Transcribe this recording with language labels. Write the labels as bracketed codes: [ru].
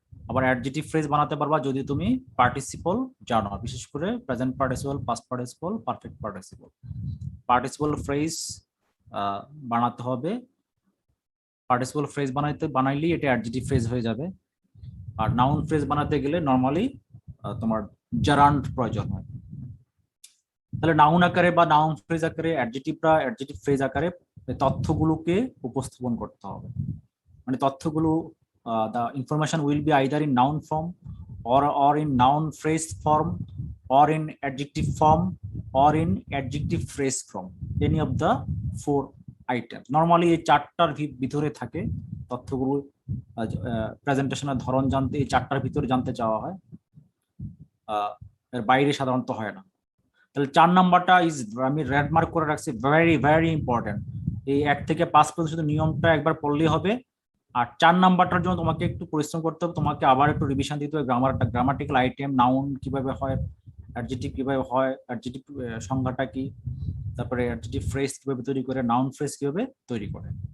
[bn] আবার adjective phrase বানাতে পারবা যদি তুমি পার্টিসিপল জানো, বিশেষ করে present participle, past participle, perfect participle. Participle phrase বানাতে হবে, পার্টিসিপল ফ্রেজ বানাইলেই এটা অ্যাডজেক্টিভ ফ্রেজ হয়ে যাবে। আর নাউন ফ্রেজ বানাতে গেলে নর্মালি তোমার জারান্ড প্রয়োজন হয়। তাহলে নাউন আকারে বা নাউন ফ্রেজ আকারে, অ্যাডজেক্টিভ ফ্রেজ আকারে তথ্যগুলোকে উপস্থাপন করতে হবে, মানে তথ্যগুলো [en] the information will be either in noun form or in noun phrase form or in adjective form or in adjective phrase form, any of the 4 items. [bn] Normally এই 4টার ভিতরে থাকে তথ্যগুলো, প্রেজেন্টেশনের ধরন জানতে এই 4টার ভিতরে জানতে চাওয়া হয়, এর বাইরে সাধারণত হয় না। তাহলে 4 নাম্বারটা ইজ, আমি রেড মার্ক করে রাখছি, [en] Very very important. [bn] এই 1 থেকে 5 পর্যন্ত শুধু নিয়মটা একবার পড়লেই হবে। আর 4 নাম্বারটার জন্য তোমাকে একটু পরিশ্রম করতে হবে, তোমাকে আবার একটু রিভিশন দিতে হবে, গ্রামাটিক্যাল আইটেম, নাউন কিভাবে হয়, অ্যাডজেক্টিভ কিভাবে হয়, অ্যাডজেক্টিভ সংজ্ঞাটা কি, তারপরে অ্যাডজেক্টিভ ফ্রেজ কিভাবে তৈরি করে, নাউন ফ্রেজ কিভাবে তৈরি করে।